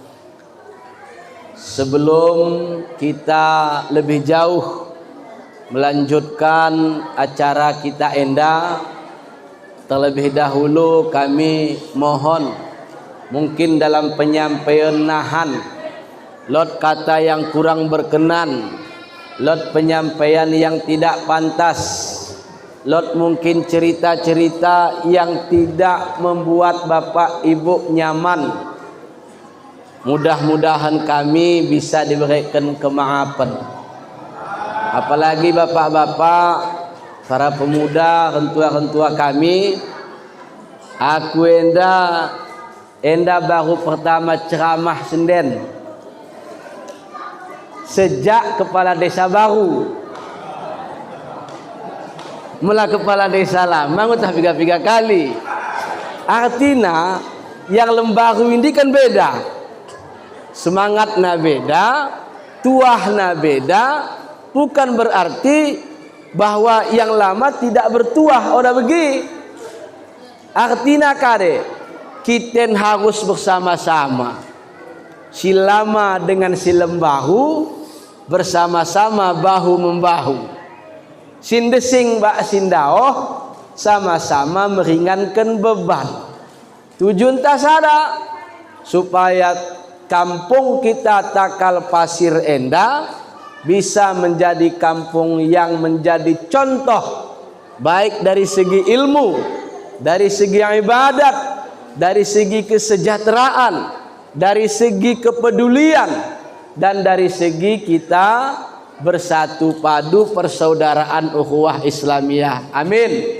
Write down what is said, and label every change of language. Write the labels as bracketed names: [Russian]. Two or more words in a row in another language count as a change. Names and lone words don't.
[Indonesian] Sebelum kita lebih jauh melanjutkan acara kita Enda, terlebih dahulu kami mohon mungkin dalam penyampaian nahan lot kata yang kurang berkenan, lot penyampaian yang tidak pantas, lot mungkin cerita-cerita yang tidak membuat bapak ibu nyaman. Mudah-mudahan kami bisa diberikan kemaafan. Apalagi bapak-bapak, para pemuda, rentua-rentua kami, aku enda baru pertama ceramah senden sejak kepala desa baru. Mula kepala desa lama udah 3 kali. Artinya yang lembaru ini kan beda, semangatnya beda, tuahnya beda. Bukan berarti bahwa yang lama tidak bertuah. Udah begi. Artinya kade kita harus bersama-sama, si lama dengan si lembahu bersama-sama bahu membahu. Sindesing bak sindaoh sama-sama meringankan beban. Tujuan tasada supaya kampung kita Takal Pasir Enda bisa menjadi kampung yang menjadi contoh baik dari segi ilmu, dari segi ibadat, dari segi kesejahteraan, dari segi kepedulian, dan dari segi kita bersatu padu persaudaraan ukhuwah Islamiyah. Amin.